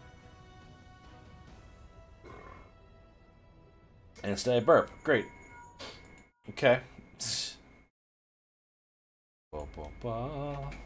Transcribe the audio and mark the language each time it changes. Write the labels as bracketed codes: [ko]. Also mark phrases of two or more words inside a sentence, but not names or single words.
[en] And instead I burp. Great. Okay. Ba, ba, ba.